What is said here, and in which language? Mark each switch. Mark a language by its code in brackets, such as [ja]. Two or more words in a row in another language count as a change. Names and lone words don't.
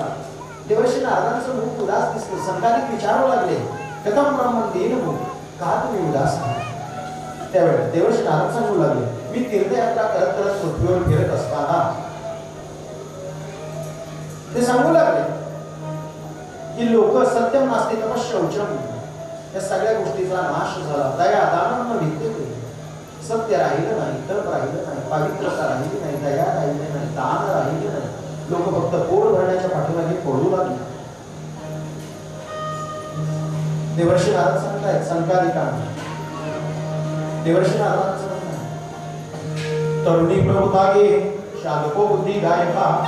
[mr] देवर्षी नारदांचं मुख उदास दिसलं. सनकादिक विचारू लागले, [sa] कथम ब्रह्मण देन मुख, [mr] का तुम्ही उदास आहात. त्यावेळेला देवर्षी नारद सांगू लागले, मी तीर्थयात्रा करत करत पृथ्वीवर फिरत असताना ते सांगू लागले की लोक [sa] सत्यम नास्ति तपश्चौचम, [mr] या सगळ्या गोष्टीचा नाश झाला. [sa] दया दानम विद्यते, [mr] सत्य राहिलं नाही, तप राहिलं नाही, पवित्रता राहिली नाही, दया राहिली नाही, दान राहिलं नाही. लोक फक्त पोट भरण्याच्या पाठीमागे पडू लागले. देवर्षी नारद सांगतायत सनकादिकांना, देवर्षी नारदांचं तरुणी प्रभुतागे शादको बुद्धी गायका.